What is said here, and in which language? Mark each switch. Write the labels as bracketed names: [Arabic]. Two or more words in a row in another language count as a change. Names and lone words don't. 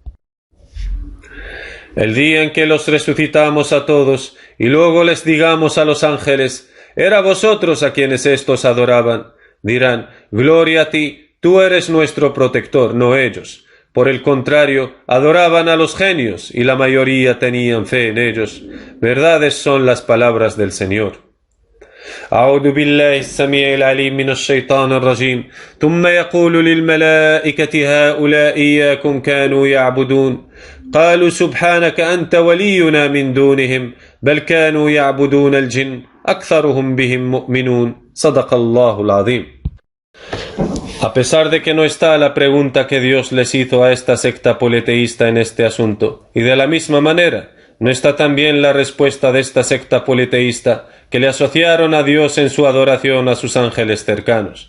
[Spanish] El día en que los resucitamos a todos, y luego les digamos a los ángeles, «Era vosotros a quienes éstos adoraban», dirán, «Gloria a ti, tú eres nuestro protector, no ellos». Por el contrario, adoraban a los genios, y la mayoría tenían fe en ellos. Verdades son las palabras del Señor. [Arabic] أعوذ بالله السميع العليم من الشيطان الرجيم ثم يقول للملائكة هؤلاء إياكم كانوا يعبدون قالوا سبحانك أنت ولينا من دونهم بل كانوا يعبدون الجن أكثرهم بهم مؤمنون صدق الله العظيم. [Spanish] A pesar de que no está la pregunta que Dios les hizo a esta secta politeísta en este asunto, y de la misma manera, no está también la respuesta de esta secta politeísta que le asociaron a Dios en su adoración a sus ángeles cercanos.